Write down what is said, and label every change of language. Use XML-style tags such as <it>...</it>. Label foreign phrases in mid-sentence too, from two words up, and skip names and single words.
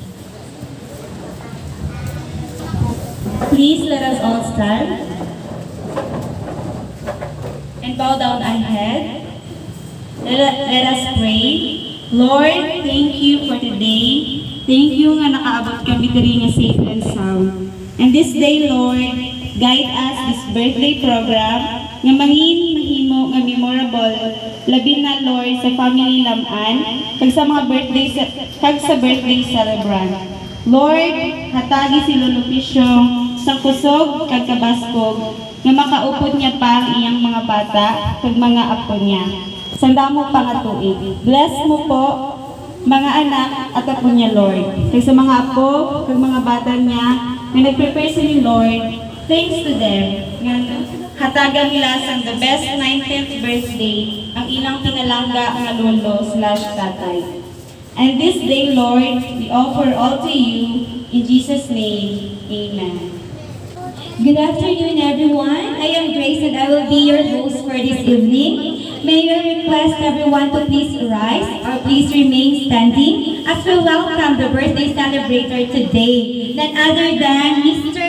<en>Please let us all stand and bow down our head. Let us pray. Lord, thank you for today. Thank you nga</en> <hil>nakaabot kami diri</hil> <en>nga safe and sound. And this day, Lord, guide us this birthday program</en> <hil>nga mangin mahimo nga</hil> <en>memorable</en> <hil>labi na,</hil> <en>Lord,</en> <hil>sa family Lamaan kag sa mga</hil> <en>birthday celebrant.</en> <hil>Lord, hatagi si Lolo Picio sa kusog kag kabaskog nga makaupod niya pa ang iyang mga bata kag mga apo niya. Sandamo pa nga tuig.</hil> <tl>Bless mo po mga anak at apo niya, Lord.</tl> <hil>Kag sa mga apo kag mga bata niya nga nag-prepare sa ni Lord,</hil> <en>thanks to them</en> <hil>nga hatagan nila sang</hil> <en>the best 19th birthday</en> <hil>ang ilang pinalangga nga lolo/tatay.</hil> <en>And this day, Lord, we offer all to you in Jesus' name. Amen. Good afternoon, everyone. I am Grace and I will be your host for this evening. May I request everyone to please rise or please remain standing as we welcome the birthday celebrator today, none other than Mr.</en>